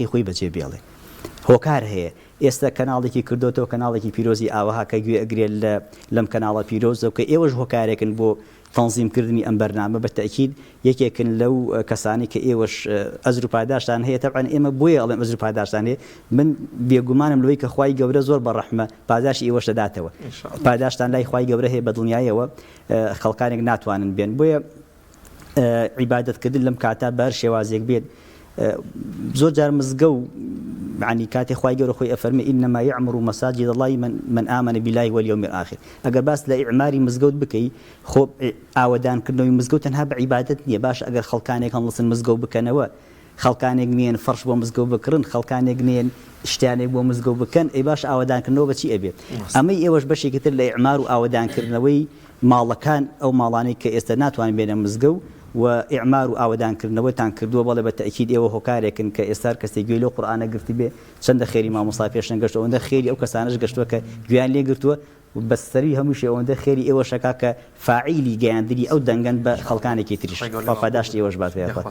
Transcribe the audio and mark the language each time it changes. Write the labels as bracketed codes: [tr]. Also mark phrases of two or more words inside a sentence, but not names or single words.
[ckb] خۆی بەجێ بێڵێ هۆکار هەیە ئێستا کەناڵێکی کردوتەوە کەناڵێکی پیرۆزی ئاوەها کە گوێ ئەگرێت لەم کەناڵە پیرۆزە کە ئێوەش هۆکارێکن بۆ تەنظیمکردنی ئەم بەرنامە بە تاکید یەکێکن لەو کەسانی کە ئێوەش ئەزر و پاداشتان هەیە تەبعاً ئێمە بۆیە ئەڵێم ئەزر و پاداشتان هەیە من بێگومانم لەوەی کە خوای گەورە زۆر بەڕەحمە پاداشی ئێوەش دەداتەوە پاداشتان لای خوای گەورە هەیە بە دڵنیایەوە خەڵکانێک ناتوانن بێن بۆیە عیبادەتکردن لەم کاتا بە هەر شێوازێک بێت زۆر جار مزگە و عنی کاتێ خوای گەورە خۆی ئەفەرمێ [ar] ئینەما یعمر مساجد الله من آمن بالله واليوم الآخر [ckb] ئەگەر باس لە ئیعماری مزگەوت بکەی خۆ ئاوەدانکردنەوەی مزگەوت تەنها بە عیبادەت نییە باش ئەگەر خەڵکانێک هەڵسن مزگەوت بکەنەوە خەڵکانێک نێن فەرش بۆ مزگەوت بکڕن خەڵکانێک نێن شتیانێک بۆ مزگەوت بکەن ئەی باش ئاوەدانکردنەوە بەچی ئەبێت ئەمەی ئێوەش بەشێکی تر لە ئیعمار و ئاوەدانکردنەوەی ماڵەکان ئەو ماڵانەی کە ئێستا ناتوانن بێنە مزگەوت و ئیعمار و ئاوەدانکردنەوەتان کردووە بەڵێ بە تاکید ئێوە هۆکارێکن کە ئێستا کەسێک گوێی لەو قورئانە گرتی بێ چەندە خێری مامۆستا پێشەن گەشتەوە ئەوەندە خێری ئەو کەسانش گەشتووە کە گویان لێ گرتووە بەسەری هەمووشی ئەوەندە خێری ئێوە شەکا کە فاعیلی گەیاندنی ئەو دەنگەن بە خەڵکانێکی تریش پاداشتی ئێوەش باتوێ